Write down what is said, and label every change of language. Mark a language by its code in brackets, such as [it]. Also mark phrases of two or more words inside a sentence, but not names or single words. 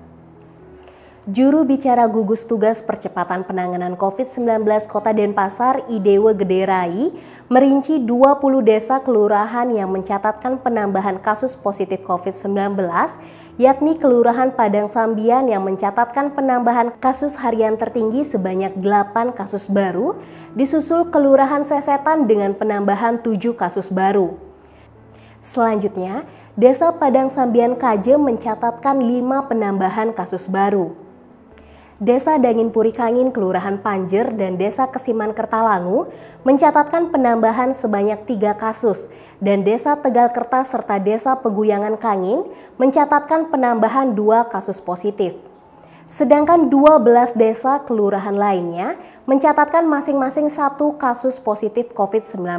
[id] Juru bicara gugus tugas percepatan penanganan COVID-19 Kota Denpasar, Idewe Gederai, merinci 20 desa kelurahan yang mencatatkan penambahan kasus positif COVID-19, yakni Kelurahan Padang Sambian yang mencatatkan penambahan kasus harian tertinggi sebanyak 8 kasus baru, disusul Kelurahan Sesetan dengan penambahan 7 kasus baru. Selanjutnya, Desa Padang Sambian Kaje mencatatkan 5 penambahan kasus baru. Desa Dangin Puri Kangin, Kelurahan Panjer, dan Desa Kesiman Kertalangu mencatatkan penambahan sebanyak 3 kasus, dan Desa Tegal Kertas serta Desa Peguyangan Kangin mencatatkan penambahan 2 kasus positif. Sedangkan 12 desa kelurahan lainnya mencatatkan masing-masing 1 kasus positif COVID-19.